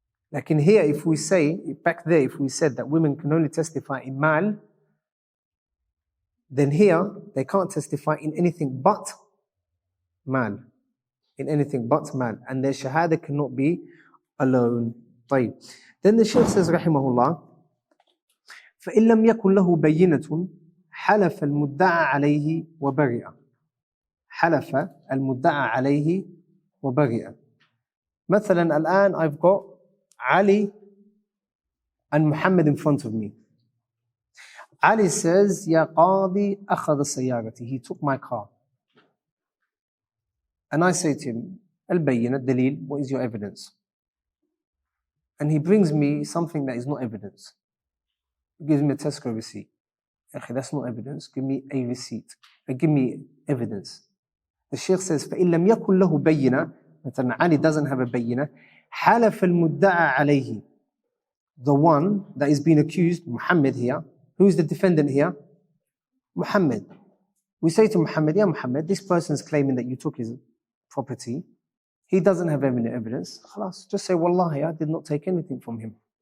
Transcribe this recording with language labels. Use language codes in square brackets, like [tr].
[en] Like in here, if we say, back there, if we said that women can only testify in mal, then here they can't testify in anything but mal. In anything but mal. And their shahada cannot be alone. [ar] طيب. [en] Then the Shaykh says, rahimahullah, [ar] فإن لم يكن له بينة حلف المدعى عليه وبرئ. حلف المدعى عليه وبرئ. مثلا الآن [en] I've got Ali and Muhammad in front of me. Ali says, [ar] Ya Qadi akhadha sayyarati. [en] He took my car. And I say to him, Al-Bayyina, Dalil, what is your evidence? And he brings me something that is not evidence. He gives me a Tesco receipt. Okay, that's not evidence. Give me a receipt. Give me evidence. The Shaykh says, [ar] فَإِن لَمْ يَكُنْ لَهُ بَيِّنَةٌ. [en] مثلا Ali doesn't have a bayyinah. [ar] حَلَفَ الْمُدَّعَى عَلَيْهِ. [en] The one that is being accused, Muhammad here. Who is the defendant here? Muhammad. We say to Muhammad, Ya Muhammad, this person is claiming that you took his property. He doesn't have any evidence. Khalas, just say, Wallahi, I did not take anything from him.